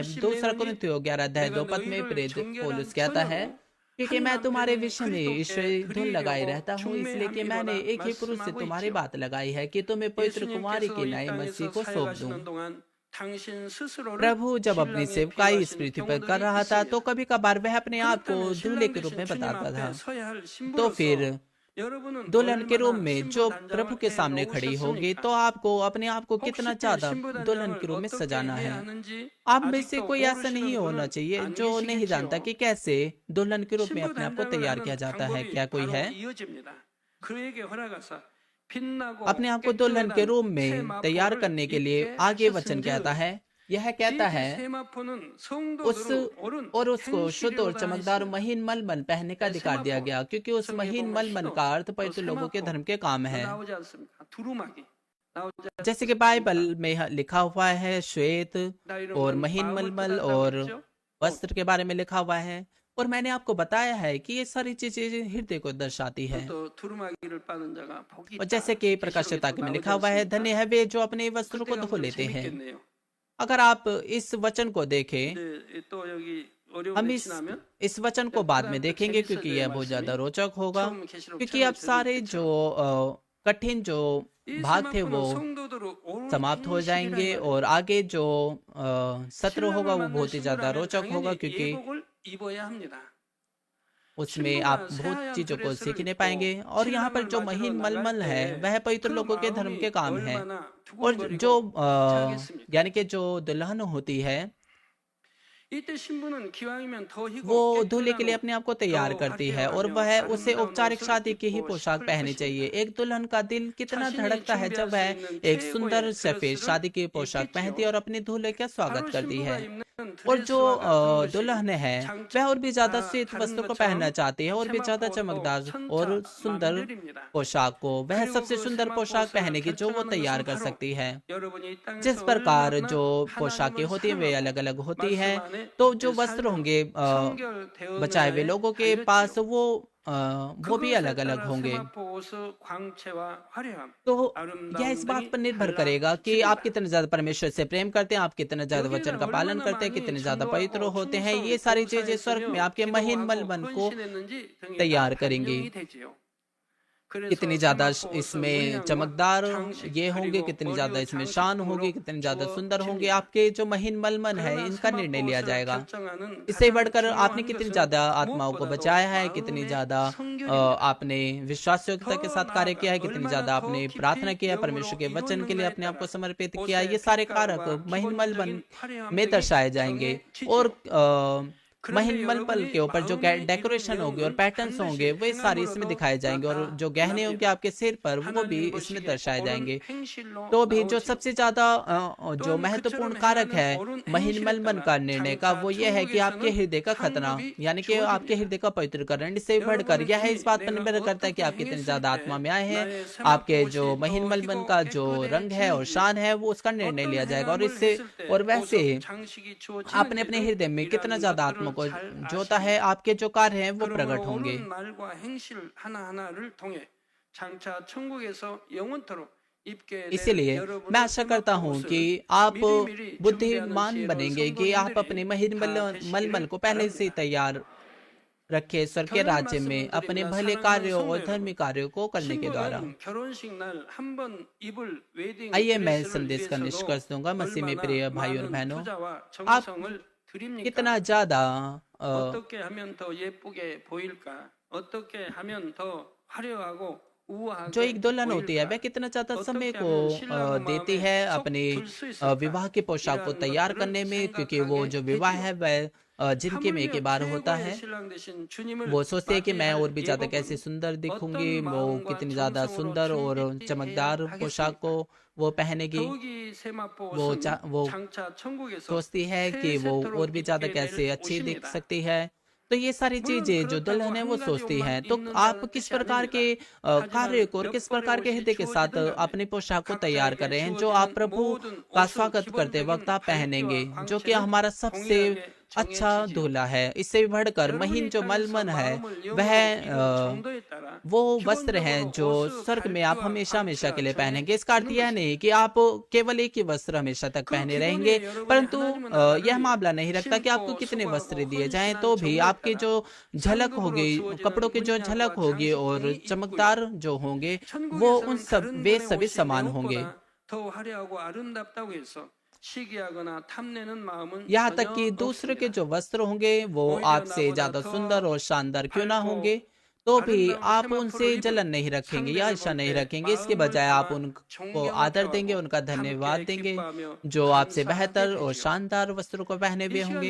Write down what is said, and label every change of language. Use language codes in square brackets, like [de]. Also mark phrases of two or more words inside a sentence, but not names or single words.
[hi] 2 कुरिन्थियों 11 अध्याय 2 पद में प्रेरित पौलुस कहता है, क्योंकि मैं तुम्हारे विषय में ईश्वरी धुन लगाई रहता हूँ, इसलिए कि मैंने एक ही पुरुष से तुम्हारी बात लगाई है कि तुम्हें पवित्र कुमारी की नई मसीह को सौंप दूं। प्रभु जब अपनी सेवकाई इस पृथ्वी पर कर रहा था, तो कभी कभार वह अपने आप को दूल्हे के रूप में बताता था। तो फिर [ko] 여러분은 [hi] दुल्हन के रूप [ko] 얼마나 [hi] में जो [ko] 신부 [hi] प्रभु [ko] 단장을 [hi] के [ko] 해 [hi] सामने खड़ी होगी, [ko] 놓으셨습니까? [hi] तो आपको अपने आप को कितना [ko] 혹시 때 [hi] ज्यादा [ko] 신부 [hi] दुल्हन [ko] 단장을 [hi] के रूप में [ko] 어떻게 [hi] सजाना [ko] 해야 [hi] है। [ko] 하는지 [hi] आप में से [ko] 아직도 [hi] कोई ऐसा नहीं [ko] 모르시는 [hi] होना [ko] 분은 [hi] चाहिए [ko] 안 [hi] जो नहीं जानता [ko] 계시겠지요. [hi] कि कैसे दुल्हन के रूप में [ko] 신부 [hi] अपने आप को [ko] 단장을 [hi] तैयार किया [ko] 하는 [hi] जाता है। क्या [ko] 방법이 [hi] कोई [ko] 바로 [hi] है? [ko] 이어집니다. 그에게 허락하사 빛나고 [hi] अपने आप को दुल्हन के रूप [ko] 깨끗한 새 [hi] में तैयार [ko] 마포를 [hi] करने के लिए [ko] 입게 [hi] आगे वचन कहता [ko] 하셨은즉 [hi] है, यह कहता [ko] 이제 [hi] है, [ko] 새 마포는 [hi] उस [ko] 성도들로 옳은 [hi] और उसको शुद्ध और [ko] 행실이로다 [hi] चमकदार [ko] 했습니다. [hi] महीन मलमल पहनने का [ko] 새 [hi] अधिकार दिया [ko] 마포 [hi] गया, क्योंकि उस [ko] 성경에 [hi] महीन [ko] 보면 [hi] मलमल [ko] 희도 [hi] का अर्थ [ko] 또 [hi] पवित्र [ko] 새 [hi] लोगों के [ko] 마포 [hi] धर्म के काम [ko] 이거 [hi] है। [ko] 나오지 않습니까? 두루마기 나오지 [hi] जैसे कि [ko] 않습니까? [hi] बाइबल में लिखा हुआ है श्वेत [ko] 나 이런 [hi] और [ko] 건 [hi] महीन [ko] 마음을 [hi] मलमल [ko] 깨닫다고 [hi] और [ko] 했죠. [hi] वस्त्र के बारे में लिखा हुआ है। और मैंने आपको बताया है कि ये सारी चीजें हृदय को दर्शाती है। [ko] 또 두루마기를 빠는 자가 복이 [hi] और [ko] 있다. [hi] जैसे कि [ko] 계시록에 [hi] प्रकाशिता [ko] 또 [hi] में [ko] 나오지 [hi] लिखा हुआ है, [ko] 않습니까? [hi] धन्य है वे जो अपने वस्त्रों [ko] 그때 [hi] को धो [ko] 가면 좀 [hi] लेते हैं। [ko] 재밌겠네요. [hi] अगर आप इस वचन को देखें, [ko] 이제 또 여기 어려운 [hi] हम [ko] 데 [hi] इस [ko] 지나면 [hi] इस वचन को बाद में [ko] 그다음부터 [hi] देखेंगे, क्योंकि [ko] 재밌어져요 [hi] यह बहुत ज्यादा [ko] 말씀이. [hi] रोचक होगा। [ko] 처음 계시록 [hi] क्योंकि [ko] 처음에 [hi] अब सारे [ko] 들은 [hi] जो [ko] 때처럼 [hi] कठिन जो [ko] 이 [hi] भाग थे [ko] 세마포는 [hi] वो [ko] 성도들을 옳은 [hi] समाप्त हो [ko] 행실이라 [hi] जाएंगे, [ko] 말이에요. [hi] और आगे जो सत्र होगा [ko] 신랑을 [hi] वो [ko] 만난 [hi] बहुत ही ज्यादा [ko] 신부라면 [hi] रोचक होगा, [ko] 당연히 [hi] क्योंकि [ko] 예복을 입어야 합니다. [hi] उसमें आप [ko] 신부가 [hi] बहुत [ko] 새하얀 [hi] चीजों को [ko] 드레스를 [hi] सीखने [ko] 입고 [hi] पाएंगे। और यहाँ पर [ko] 신랑을 [hi] जो [ko] 맞으러 [hi] महीन [ko] 나갈 [hi] मलमल है [ko] 때 [hi] वह पवित्र [ko] 그 [hi] लोगों के धर्म के [ko] 마음이 [hi] काम है। [ko] 얼마나 [hi] और जो [ko] 두근거리고 벅차겠습니까? [hi] यानी कि जो दुल्हन होती है [ko] 이때 신부는 기왕이면 더 희고 [hi] वो दूल्हे के लिए [ko] 깨끗하고 [hi] अपने आप को तैयार [ko] 더 [hi] करती है, और [ko] 화려하며 [hi] वह उसे [ko] 아름다운 [hi] औपचारिक [ko] 옷을 [hi] शादी की ही [ko] 입고 [hi] पोशाक [ko] 싶을 [hi] पहननी चाहिए। [ko] 것입니다. [hi] एक दुल्हन का दिल कितना [ko] 자신이 [hi] धड़कता है जब [ko] 준비할 수 [hi] वह [ko] 있는 [hi] एक सुंदर [ko] 최고의 [hi] सफेद [ko] 드레스를 [hi] शादी की पोशाक पहनती है [ko] 입겠지요. [hi] और अपने दूल्हे का स्वागत [ko] 바로 [hi] करती है। [ko] 신부가 입는 [hi] और जो [ko] 드레스와 같은 것이 [hi] दुल्हन है वह और भी ज्यादा श्वेत [ko] 다른 [hi] वस्त्र को पहनना [ko] 것처럼 [hi] चाहती है, और भी ज्यादा [ko] 세마포도 [hi] चमकदार और [ko] 천차 [hi] सुंदर [ko] 만별입니다. [hi] पोशाक को, वह [ko] 그리고 [hi] सबसे [ko] 그 [hi] सुंदर [ko] 세마포 [hi] पोशाक [ko] 옷을 [hi] पहनेगी जो वो [ko] 결정하는 [hi] तैयार [ko] 것은 [hi] कर [ko] 바로 [hi] सकती है। [ko] 여러분이 이 [hi] जिस [ko] 땅에서 [hi] प्रकार जो [ko] 얼마나 [hi] पोशाकें [ko] 하나님을 [hi] होती हैं वे अलग [ko] 사랑하고 [hi] अलग होती [ko] 말씀 [hi] हैं, [ko] 안에 [hi] तो जो वस्त्र [ko] 살며 [hi] होंगे बचाए हुए [ko] 성결되었느냐에 [hi] लोगों के पास [ko] 달렸지요. [hi] वो भी अलग [ko] 그것에 [hi] अलग [ko] 따라 [hi] होंगे। [ko] 세마포 옷의 광채와 화려함, [hi] तो यह [ko] 아름다움 [hi] इस बात [ko] 등이 [hi] पर निर्भर करेगा कि आप [ko] 달라집니다. [hi] कितने ज्यादा परमेश्वर से प्रेम करते हैं, आप कितने ज्यादा वचन [ko] 여기에는 [hi] का पालन [ko] 얼마나 [hi] करते हैं, [ko] 많이 [hi] कितने ज्यादा पवित्र [ko] 전도하고 [hi] होते हैं, [ko] 충성, [hi] ये सारी चीजें स्वर्ग में [ko] 봉사했으며 [hi] आपके महीन [ko] 기도하고 [hi] मलमल को [ko] 헌신했는지 등이 다 [hi] तैयार करेंगी। [ko] 반영이 되지요. 그래서 [hi] कितनी ज्यादा [ko] 세마포 옷의 [hi] इसमें [ko] 문양과 [hi] चमकदार [ko] 장식 [hi] ये होंगे, [ko] 그리고 [hi] कितनी [ko] 머리 [hi] ज्यादा [ko] 의 [hi] इसमें शान होगी, [ko] 장식품으로 [hi] कितनी ज्यादा सुंदर होंगे। [ko] 주어집니다. [hi] आपके जो महीन मलमल है [ko] 그러나 [hi] इनका निर्णय [ko] 세마포 [hi] लिया [ko] 옷을 [hi] जाएगा। [ko] 결정하는 [hi] इससे [ko] 가장 [hi] बढ़कर आपने [ko] 중요한 [hi] कितनी [ko] 것은 [hi] ज्यादा आत्माओं को [ko] 무엇보다도 [hi] बचाया है, कितनी [ko] 마음의 [hi] ज्यादा [ko] 성결입니다. [hi] आपने विश्वासयोग्यता के [ko] 더 [hi] साथ कार्य [ko] 나아가 [hi] किया है, कितनी [ko] 얼마나 [hi] ज्यादा [ko] 더 [hi] आपने [ko] 깊이 [hi] प्रार्थना किया है, [ko] 영으로 [hi] परमेश्वर के वचन के लिए अपने आप [ko] 이루었는가에 [hi] को [ko] 따라 [hi] समर्पित किया। [ko] 옷의 [hi] ये सारे कारक [ko] 빛깔과 [hi] महीन मलमल [ko] 기본적인 화려함 [hi] में [ko] 등이 [hi] दर्शाए जाएंगे। और [ko] 정해지지요. [hi] महीन [ko] 그런데 [hi] मलमल के [ko] 여러분이 [hi] ऊपर जो [ko] 마음에 [hi] डेकोरेशन [ko] 이룬 [hi] होगी और [ko] 내용은 [hi] पैटर्न्स होंगे [ko] 반드시 [hi] वे सारे इसमें [ko] 행함으로도 [hi] दिखाए जाएंगे, और जो गहने होंगे [ko] 나타납니다. [hi] आपके सिर पर वो भी [ko] 하나님 [hi] इसमें [ko] 보시기에 [hi] दर्शाए [ko] 옳은 [hi] जाएंगे। [ko] 행실로 [hi] तो भी जो [ko] 나오지요. [hi] सबसे ज्यादा जो [ko] 또한 [hi] महत्वपूर्ण [ko] 그처럼 [hi] कारक [ko] 행하는 [hi] है [ko] 옳은 [hi] महीन [ko] 행실에 [hi] मलमल [ko] 따라 [hi] का निर्णय का, [ko] 장차 [hi] वो यह है कि आपके [ko] 천국에서는 [hi] हृदय का खतना, [ko] 상급이 [hi] यानी कि आपके [ko] 주어집니다. [hi] हृदय का पवित्रकरण। इससे बढ़कर [ko] 여러분은 [hi] यह है इस [ko] 이미 [hi] बात पर [ko] 내가 [hi] निर्भर करता है कि [ko] 어떻게 [hi] आप कितने [ko] 행했을 [hi] ज्यादा [ko] 때 [hi] आत्मा में आए हैं। [ko] 나의 [hi] आपके [ko] 세마포 [hi] जो [ko] 옷이 [hi] महीन [ko] 더 [hi] मलमल [ko] 희고 [hi] का जो रंग है और [ko] 깨끗해지는지 [hi] शान है वो उसका निर्णय [ko] 어떤 [hi] लिया जाएगा। और [ko] 행함을 [hi] इससे [ko] 했을 때 [hi] और वैसे [ko] 보석 장식이 [hi] आपने अपने [ko] 주어지는지를 [hi] हृदय में कितना [ko] 이러한 [hi] ज्यादा आत्मा [ko] 것들을 [hi] को [ko] 잘 [hi] जोता है, [ko] 아십니다. [hi] आपके जो कार्य हैं वो प्रकट [ko] 그러므로 [hi] होंगे। [ko] 옳은 말과 행실 하나하나를 통해 장차 천국에서 영원토록 입게 될 [hi] इसीलिए मैं [ko] 여러분의 [hi] आशा करता [ko] 세마포 [hi] हूँ [ko] 옷을 [hi] कि आप [ko] 미리미리 준비하는 [hi] बुद्धिमान [ko] 지혜로운 [hi] बनेंगे, कि आप अपने [ko] 성도님들이 [hi] महीन [ko] 다 [hi] मलमल [ko] 되시기를 [hi] को पहले से ही [ko] 바랍니다. [hi] तैयार रखे स्वर्ग के [ko] 결혼 [hi] राज्य में [ko] 말씀을 [hi] अपने [ko] 드립니다. [hi] भले [ko] 사랑하는 [hi] कार्यों [ko] 성도 [hi] और [ko] 여러분, [hi] धर्मी कार्यों को करने के द्वारा। [ko] 신부는 결혼식 날 한 번 입을 웨딩 [hi] आइए मैं [ko] 드레스를 [hi] संदेश का [ko] 위해서도 [hi] निष्कर्ष दूंगा। मसीह में [ko] 얼마나 [hi] प्रिय भाई और [ko] 많은 [hi] बहनों, [ko] 투자와 [hi] आप [ko] 정성을 드립니까? [hi] कितना ज्यादा [ko] 어떻게 하면 더 예쁘게 보일까? 어떻게 하면 더 화려하고 [hi] जो [ko] 우아하게 [hi] एक दुल्हन होती है [ko] 보일까? [hi] वह कितना ज्यादा समय [ko] 어떻게 [hi] को [ko] 하면 신랑 [hi] देती [ko] 마음에 [hi] है [ko] 쏙 [hi] अपने [ko] 들 수 있을까? [hi] विवाह की पोशाक को [ko] 이러한 [hi] तैयार [ko] 것들을 [hi] करने में, क्योंकि वो [ko] 생각하게 [hi] जो विवाह [ko] 되지요. [hi] है वह जिनके में के [ko] 하물며 [hi] बार होता [ko] 최고의 [hi] है। [ko] 신랑 되신 주님을 [hi] वो सोचते हैं कि मैं और भी ज्यादा [ko] 맞이할 [hi] कैसे [ko] 예복은 [hi] सुंदर दिखूंगी, [ko] 어떤 [hi] वो [ko] 마음과 [hi] कितनी ज्यादा [ko] 정성으로 [hi] सुंदर और [ko] 준비해야 [hi] चमकदार पोशाक [ko] 하겠습니까? [hi] को वो पहनेगी। [ko] 더욱이 세마포 [hi] वो [ko] 옷은 [hi] वो [ko] 장차 천국에서 [hi] सोचती है [ko] 새 [hi] कि वो [ko] 세토록 [hi] और भी ज्यादा [ko] 입게 [hi] कैसे [ko] 될 [hi] अच्छी दिख [ko] 옷입니다. [hi] सकती है। तो ये सारी [ko] 물론 [hi] चीजें जो [ko] 그렇다고 [hi] दुल्हन है वो [ko] 한 가지 [hi] सोचती [ko] 옷만 [hi] हैं। तो आप [ko] 입는다는 [hi] किस [ko] 뜻이 [hi] प्रकार [ko] 아닙니다. [hi] के कार्य [ko] 하지만 [hi] को और [ko] 몇 [hi] किस [ko] 벌의 [hi] प्रकार के [ko] 옷이 [hi] हृदय के साथ [ko] 주어지든 간에 [hi] अपनी पोशाक को तैयार कर [ko] 각자에게 [hi] रहे हैं, जो आप [ko] 주어지는 [hi] प्रभु [ko] 모든 [hi] का [ko] 옷의 [hi] स्वागत करते वक्त [ko] 기본적인 [hi] आप पहनेंगे, [ko] 밝기와 [hi] जो कि [ko] 광채는 [hi] हमारा सबसे [ko] 동일하게 [hi] अच्छा [ko] 정해지지요. [hi] दूल्हा है। इससे भी बढ़कर महीन [ko] 여러분이 [hi] जो [ko] 땅에서 [hi] मलमल है [ko] 마음을 [hi] वह [ko] 영으로 이룬 정도에 따라 [hi] वो वस्त्र हैं [ko] 기본적으로 [hi] जो [ko] 옷의 [hi] स्वर्ग में आप [ko] 밝기와 [hi] हमेशा हमेशा के लिए [ko] 광채가 [hi] पहनेंगे। इसका अर्थ यह [ko] 정해지는 [hi] नहीं कि आप केवल एक ही वस्त्र हमेशा तक [ko] 그 [hi] पहने [ko] 기본에 [hi] रहेंगे, [ko] 여러분이 [hi] परंतु [ko] 하나님은 [hi] यह [ko] 나라를 [hi] मामला नहीं रखता कि आपको [ko] 심고 [hi] कितने वस्त्र [ko] 수고하고 [hi] दिए जाएं। [ko] 헌신한 [hi] तो भी [ko] 정도에 [hi] आपकी [ko] 따라 [hi] जो झलक [ko] 상급으로 [hi] होगी, [ko] 주어지는 [hi] कपड़ों की जो झलक [ko] 문양과 [hi] होगी और [ko] 장식 등이 [hi] चमकदार [ko] 있고요. [hi] जो होंगे वो उन [ko] 천국에서는 [hi] सब [ko] 다른 [hi] वे [ko] 분의 [hi] सभी [ko] 옷이 [hi] समान होंगे। [ko] 내옷보다 더 화려하고 아름답다고 해서 시기하거나 탐내는 마음은 [hi] यहाँ तक [ko] 전혀 [hi] कि दूसरे के [ko] 없습니다. [hi] जो वस्त्र होंगे वो [ko] 오히려 [hi] आपसे [ko] 나보다 [hi] ज्यादा सुंदर [ko] 더 [hi] और शानदार क्यों ना होंगे, [ko] 밝고 [hi] तो भी आप उनसे जलन नहीं रखेंगे या ईर्ष्या नहीं रखेंगे। इसके बजाय आप उनको आदर देंगे, उनका धन्यवाद देंगे जो आपसे बेहतर और शानदार वस्त्रों को पहने हुए होंगे।